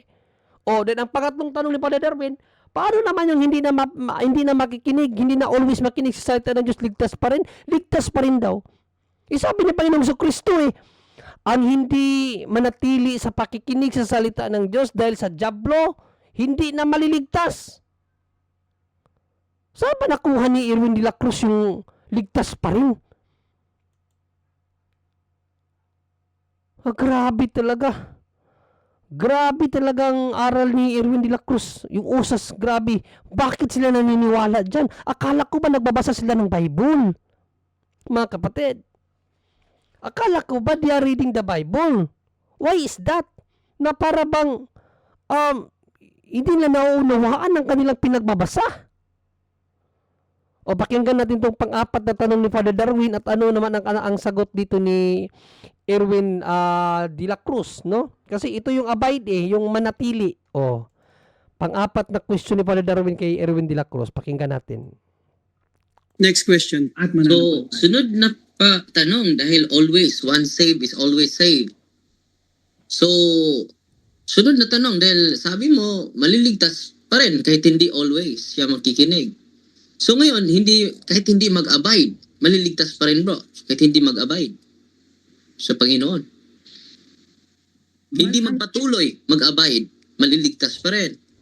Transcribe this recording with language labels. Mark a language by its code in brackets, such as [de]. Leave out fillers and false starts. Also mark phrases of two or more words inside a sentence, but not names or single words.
[tl] O, then ang pangatlong tanong ni Father Darwin, paano naman yung hindi na makikinig, hindi na always makinig sa salita ng Diyos, ligtas pa rin? Ligtas pa rin daw. Sabi ni Panginoong Kristo eh, ang hindi manatili sa pakikinig sa salita ng Diyos dahil sa dyablo, hindi na maliligtas. Saan ba nakuha ni Erwin de la Cruz yung ligtas pa rin? Grabe talaga. Grabe talagang aral ni Erwin de la Cruz. Yung usas, grabe. Bakit sila naniniwala dyan? Akala ko ba nagbabasa sila ng Bible? Mga kapatid. Akala ko ba [en] they are reading the Bible? Why is that? [tl] Na para bang hindi na nauunawaan ang kanilang pinagbabasa. O pakinggan natin itong pang-apat na tanong ni Father Darwin at ano naman ang sagot dito ni Erwin de la Cruz, no? Kasi ito yung abide eh, yung manatili. O, pang-apat na question ni Father Darwin kay Erwin de la Cruz. Pakinggan natin. [en] Next question. [tl] At So, mananampalataya. sunod na tanong dahil always, [en] once saved is always saved. [tl] So, sunod na tanong dahil sabi mo, maliligtas pa rin kahit hindi always siya makikinig. So ngayon, kahit hindi mag-abide, maliligtas pa rin bro, kahit hindi mag-abide sa Panginoon. Hindi magpatuloy mag-abide, maliligtas pa rin.